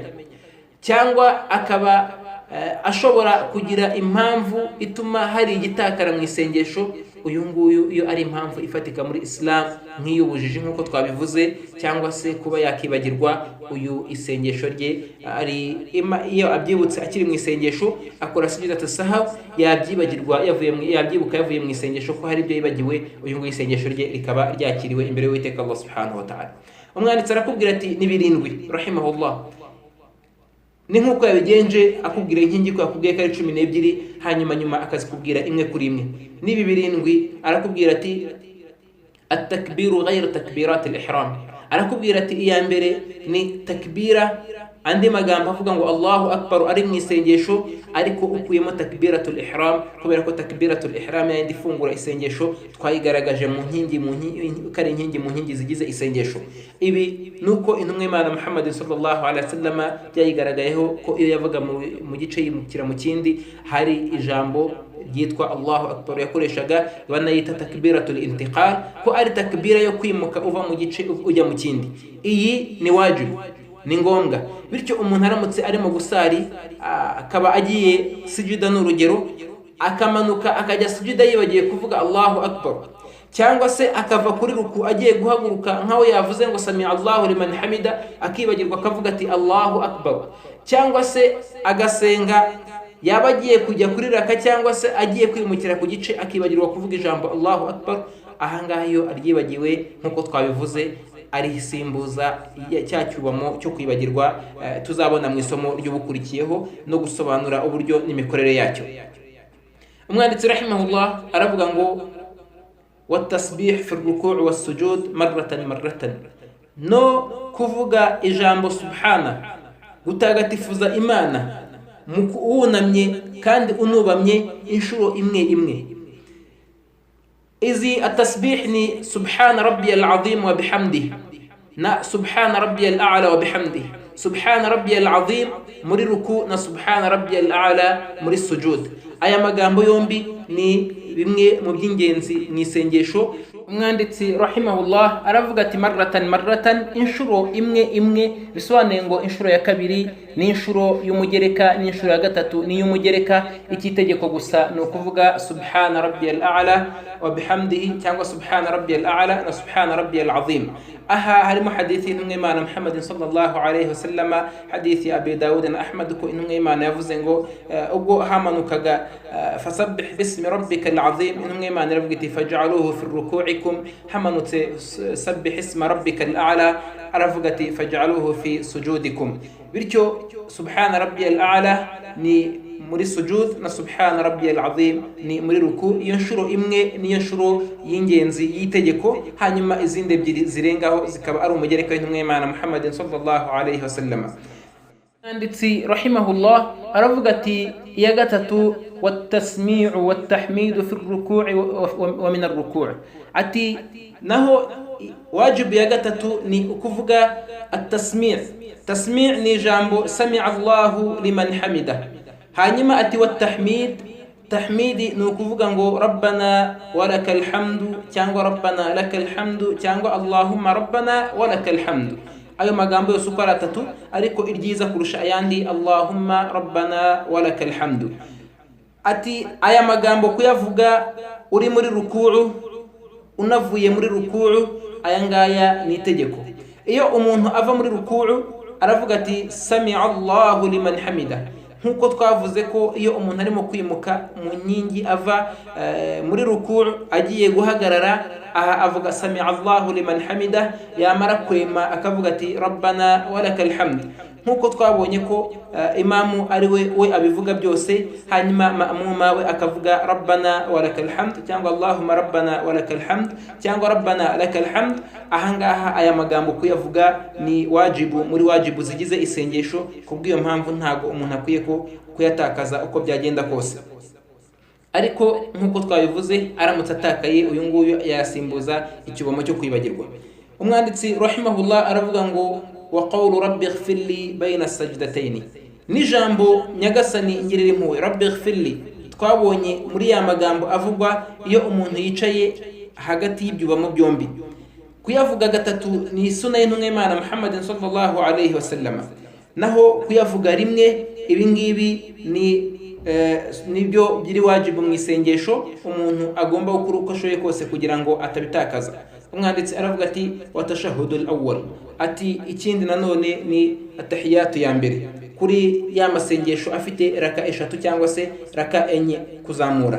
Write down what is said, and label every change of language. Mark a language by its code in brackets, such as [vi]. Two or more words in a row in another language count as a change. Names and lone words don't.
[rw] cyangwa akaba ashobora kugira impamvu ituma hari igitakara mu isengesho, uyu nguyu iyo ari impamvu ifatika muri Islam nk'iy'ubujiji nk'uko twabivuze, cyangwa se kuba yakibagirwa, uyu isengesho rye ari iyo abyibutse akiri mu isengesho akora [ar] سجدة السهو, [rw] yabyibuka yavuye mu isengesho ko hari ibyo yibagiwe, uyu nguyu isengesho rye rikaba ryakiriwe imbere y'Uwiteka [ar] الله سبحانه وتعالى. [rw] umwanditsi arakubwira ati ni birindwi rahimahullah, ni nk'uko yabigenje akubwira inkingi ko yakubwiye ko ari 12 hanyuma akazikubwira imwe kuri imwe. Nibi birindwi arakubwira ati [ar] التكبير غير تكبيرة الإحرام, [rw] arakubwira ati iya mbere ni takbira, andi magambo avuga ngo [ar] الله أكبر [rw] ari mu isengesho ariko ukuyemo [ar] تكبيرة الإحرام, [rw] kubera ko [ar] تكبيرة الإحرام [rw] yandi fungura isengesho twayigaragaje mu nkingi kare inkingi mu nkingi zigize isengesho. Ibi nuko intumwa y'Imana [ar] محمد صلى الله عليه وسلم [rw] byayigaragayeho ko iyo yavuga mu gice yimukira mu kindi hari ijambo ryitwa [ar] الله أكبر [rw] yakoreshaga, banayita [ar] تكبيرة الانتقال, [rw] ko ari takbira yo kwimuka uva mu gice ujya mu kindi. Iyi ni wajibu, ni ngombwa. Bityo umuntu aramutse arimo gusari akaba agiye sujuda n'urugero, akamanuka akajya sujuda yibagiye kuvuga [ar] الله أكبر, [rw] cyangwa se akava kuri ruku agiye guhaguruka nkaho yavuze ngo [ar] سمع الله لمن حمده [rw] akibagirwa akavuga ati [ar] الله أكبر, [rw] cyangwa se agasenga yaba agiye kujya kuri raka cyangwa se agiye kwimukira ku gice akibagirwa kuvuga ijambo [ar] الله أكبر, [rw] ahangaha iyo aryibagiwe nkuko twabivuze arisimbuza cya cyubamo cyo kwibagirwa tuzabona mu isomo ry'ubukurikiyeho no gusobanura uburyo n'imikorere yacyo. [ar] Umwanditsi rahimahullah [rw] aravuga ngo [ar] والتسبيح في الركوع والسجود مرة, [rw] no kuvuga ijambo subhana, gutagatifuza Imana wunamye kandi unubamye inshuro imwe. [ar] Izi atasbih ni سبحان ربي العظيم وبحمده na سبحان ربي الأعلى وبحمده. سبحان ربي العظيم muri ruku na سبحان ربي الأعلى muri sujud. [rw] Aya magambo yombi ni bimwe mu by'ingenzi mu isengesho. Umwanditsi rahimahullah aravuga ati marratan, inshuro imwe, bisobanuye ngo inshuro ya kabiri ni inshuro y'umugereka, ni inshuro ya gatatu ni y'umugereka. Ikitegeko gusa ni ukuvuga [ar] سبحان ربي الأعلى وبحمده cyangwa سبحان ربي الأعلى na سبحان ربي العظيم. [rw] Aha harimo hadithi intumwa y'Imana [ar] محمد صلى الله عليه وسلم, [rw] hadithi Abi Dawud na Ahmad, ko intumwa y'Imana yavuze ngo ubwo hamanukaga [ar] فسبح باسم ربك العظيم, [rw] intumwa y'Imana iravuga iti [ar] فاجعلوها في ركوعكم, hamanutse سبح اسم ربك الأعلى, [rw] aravuga ati [ar] فاجعلوها في سجودكم. Bityo سبحان ربي الأعلى [rw] ni muri [ar] sujud na سبحان ربي العظيم [rw] ni muri [ar] ruku. [rw] Iyo nshuro imwe niyo nshuro y'ingenzi y'itegeko, hanyuma izindi ebyiri zirengaho zikaba ari umugereka w'intumwa y'Imana [ar] محمد صلى الله عليه وسلم. [rw] Anditsi rahimahullah aravuga ati iya gatatu [ar] والتسميع والتحميد في الركوع ومن الركوع', [rw] ati naho wajibu ya gatatu ni ukuvuga at-tasmi'. [ar] Tasmi' [rw] ni jambo [ar] سمع الله لمن حمده. [rw] Hanyuma ati [ar] والتحميد، تحميد [rw] ni ukuvuga ngo [ar] ربنا ولك الحمد cyangwa ربنا لك الحمد cyangwa اللهم ربنا ولك الحمد. [rw] Ayo magambo yose uko ari atatu, ariko iryiza kurusha ayandi [ar] اللهم ربنا ولك الحمد. [rw] Ati aya magambo kuyavuga uri muri ruku'u unavuye muri ruku'u, aya ngaya ni itegeko. Iyo umuntu ava muri ruku'u aravuga ati [ar] سمع الله لمن حمده, [rw] nkuko twavuze ko iyo umuntu arimo kwimuka mu nkingi ava muri ruku'u agiye guhagarara, aha avuga [ar] سمع الله لمن حمده, [rw] yamara kwema akavuga ati [ar] ربنا ولك الحمد, [rw] nkuko twabonye ko imamu ari we abivuga byose, hanyuma ma'muma we akavuga [ar] ربنا ولك الحمد [rw] cyangwa [ar] اللهم ربنا ولك الحمد [rw] cyangwa [ar] ربنا لك الحمد. [rw] Ahangaha aya magambo kuyavuga ni wajibu muri wajibu zigize isengesho, kubw'iyo mpamvu ntago umuntu akwiye ko kuyatakaza uko byagenda kose. Ariko nkuko twabivuze aramutse atakaye uyu nguyu yasimbuza ikibomo cyo kwibagirwa. [ar] Umwanditsi rahimahullah [rw] aravuga ngo [ar] وقول رب اغفر لي بين السجدتين, [rw] ni jambo nyagasani ngirira impuhwe. [ar] رب اغفر لي [rw] twabonye muri ya magambo avugwa iyo umuntu yicaye hagati y'ibyubamo byombi. Kuyavuga gatatu ni sunna y'intumwa y'Imana [ar] محمد صلى الله عليه وسلم, [rw] naho kuyavuga rimwe ibi ngibi nibyo biri wajibu mu isengesho, umuntu agomba gukora uko ashoboye kose kugira ngo atabitakaza. Umwanditsi aravuga ati [ar] والتشهد الأول, [rw] ati ikindi nanone ni atahiyatu ya mbere kuri ya masengesho afite raka eshatu cyangwa se raka enye kuzamura.